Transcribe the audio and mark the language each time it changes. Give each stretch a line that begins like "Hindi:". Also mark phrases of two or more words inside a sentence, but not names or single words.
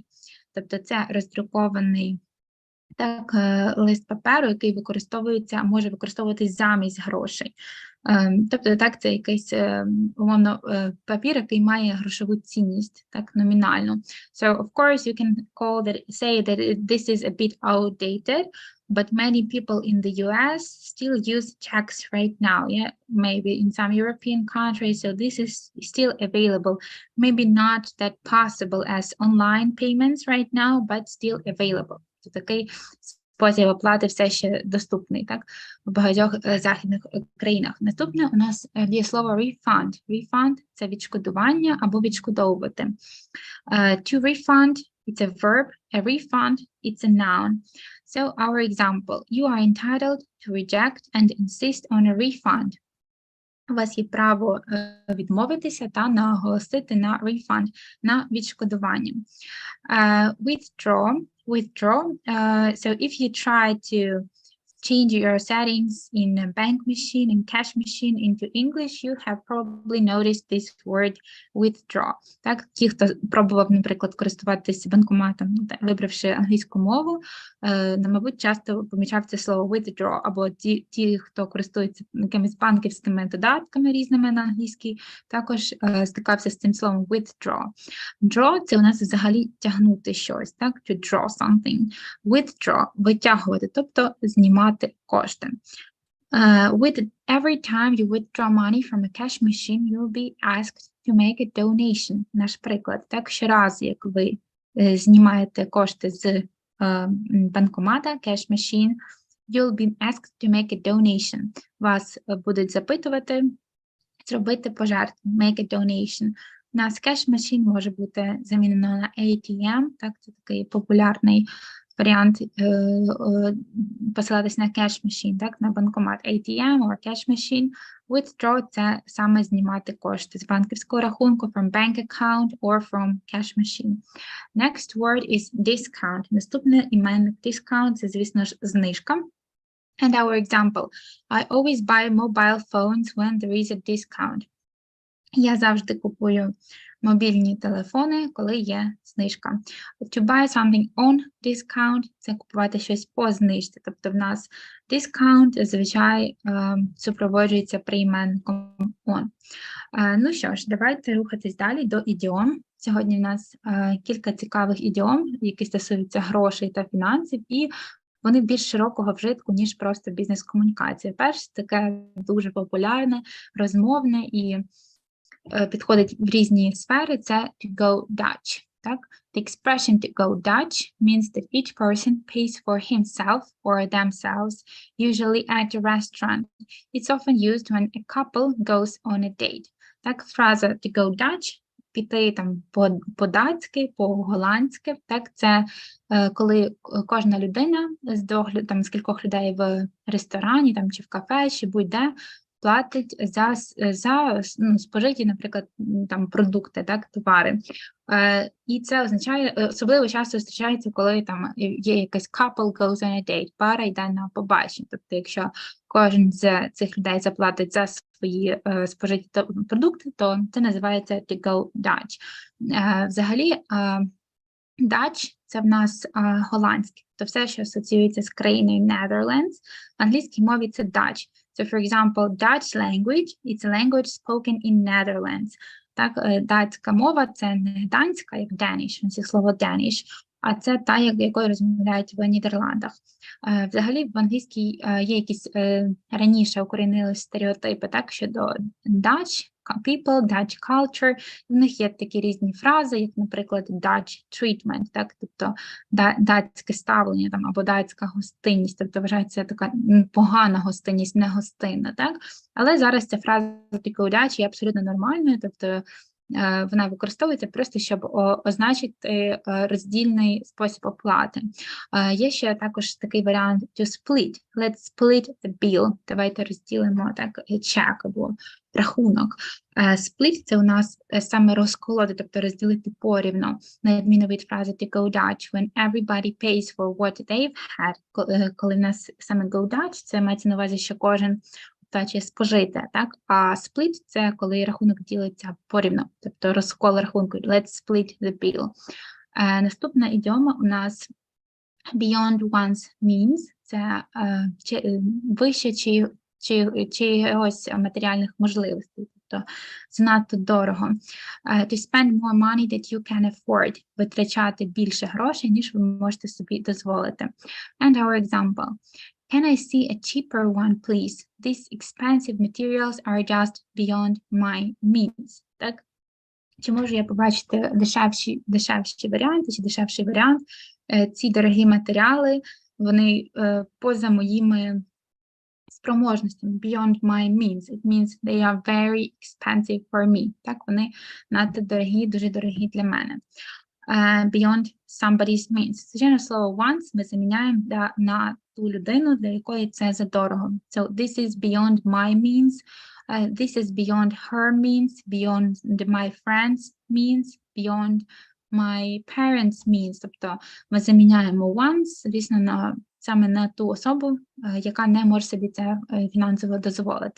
Ukrainian: Тобто це роздрукований так, лист паперу, який використовується, може використовуватись замість грошей. Тобто, так, це якийсь, умовно, папір, який має грошову цінність, так, номінальну.
English: So, of course, you can say that this is a bit outdated, but many people in the US still use checks right now, yeah, maybe in some European countries, so this is still available. Maybe not that possible as online payments right now, but still available.
Ukrainian: Це такий спосіб оплати все ще доступний, так, в багатьох західних країнах. Наступне у нас є слово refund. Refund – це відшкодування або відшкодовувати.
English: To refund – it's a verb, a refund – it's a noun. So our example, you are entitled to reject and insist on a refund.
Ukrainian: У вас є право відмовитися та наголосити на refund, на відшкодування.
English: Withdraw. So if you try to change your settings in a bank machine and cash machine into English, you have probably noticed this word withdraw.
Ukrainian: Так, ті, хто пробував, наприклад, користуватися банкоматом, вибравши англійську мову, мабуть, часто помічав це слово withdraw, або ті, хто користується якимись банківськими додатками різними на англійській, також стикався з цим словом withdraw. Draw – це у нас взагалі тягнути щось, так,
English: to draw something.
Ukrainian: Withdraw – витягувати, тобто знімати кошти.
English: With every time you withdraw money from a cash machine, you will be asked to make a donation.
Ukrainian: Наш приклад. Так, щоразу, як ви знімаєте кошти з банкомата,
English: cash machine, you'll be asked to make a donation.
Ukrainian: Вас будуть запитувати зробити пожертву,
English: make a donation.
Ukrainian: У нас
English: cash machine
Ukrainian: може бути замінено на ATM, так, це такий популярний варіант посилатись на
English: cash machine,
Ukrainian: так, на банкомат
English: ATM or cash machine.
Ukrainian: Withdraw – це саме знімати кошти з банківського рахунку
English: from bank account or from cash machine. Next word is discount.
Ukrainian: Наступне іменник discount – це, звісно ж, знижка.
English: And our example, I always buy mobile phones when there is a discount.
Ukrainian: Я завжди купую мобільні телефони, коли є знижка.
English: To buy something on discount –
Ukrainian: це купувати щось по знижці. Тобто в нас discount зазвичай супроводжується прийменником on. Ну що ж, давайте рухатись далі до ідіом. Сьогодні в нас кілька цікавих ідіом, які стосуються грошей та фінансів, і вони більш широкого вжитку, ніж просто бізнес-комунікація. Перше, таке дуже популярне, розмовне і підходить в різні сфери, це
English: to go Dutch.
Ukrainian: Так?
English: The expression to go Dutch means that each person pays for himself or themselves, usually at a restaurant. It's often used when a couple goes on a date.
Ukrainian: Так, фраза
English: to go Dutch,
Ukrainian: піти там по-датськи, по-голландськи, так, це коли кожна людина з кількох людей в ресторані там, чи в кафе, чи будь-де, платить за спожиті, наприклад, там продукти, так, товари. І це означає, особливо часто зустрічається, коли там є якась
English: couple goes on a date,
Ukrainian: пара йде на побачення. Тобто, якщо кожен з цих людей заплатить за свої спожиті продукти, то це називається
English: to go Dutch.
Ukrainian: Взагалі, Dutch – це в нас голландське, то все, що асоціюється з країною Netherlands, в англійській мові це Dutch.
English: So, for example, Dutch language – it's a language spoken in Netherlands.
Ukrainian: Так, датська мова – це не данська, як Danish, це слово Danish, а це та, якою розмовляють в Нідерландах. Взагалі, в англійській є якісь раніше укорінились стереотипи, так, щодо
English: Dutch people, Dutch culture.
Ukrainian: В них є такі різні фрази, як, наприклад,
English: Dutch treatment,
Ukrainian: так, тобто датське ставлення там, або датська гостинність, тобто вважається така погана гостинність, не гостинна, так. Але зараз ця фраза Dutch є абсолютно нормальною, тобто вона використовується просто, щоб означити роздільний спосіб оплати. Є ще також такий варіант
English: to split. Let's split the bill.
Ukrainian: Давайте розділимо так чек або рахунок. Split – це у нас саме розколоти, тобто розділити порівну, на відміну від фрази
English: to go Dutch, when everybody pays for what they've had.
Ukrainian: Коли в нас саме
English: go Dutch,
Ukrainian: це мається на увазі, що кожен чи спожите, так? А split – це коли рахунок ділиться порівну, тобто розкол рахунку.
English: Let's split the bill.
Ukrainian: Наступна ідіома у нас
English: beyond one's means –
Ukrainian: це вище чиїсь матеріальних можливостей, тобто занадто дорого.
English: To spend more money that you can afford –
Ukrainian: витрачати більше грошей, ніж ви можете собі дозволити.
English: And our example – Can I see a cheaper one, please? These expensive materials are just beyond my means.
Ukrainian: Так? Чи можу я побачити дешевші варіанти, чи дешевший варіант? Ці дорогі матеріали, вони поза моїми спроможностями.
English: Beyond my means. It means they are very expensive for me.
Ukrainian: Так? Вони надто дорогі, дуже дорогі для мене.
English: Beyond somebody's means.
Ukrainian: Звичайно, слово once ми заміняємо на ту людину, для якої це задорого.
English: So this is beyond my means, this is beyond her means, beyond my friends' means, beyond my parents' means.
Ukrainian: Тобто ми заміняємо once, звісно, саме на ту особу, яка не може собі це фінансово дозволити.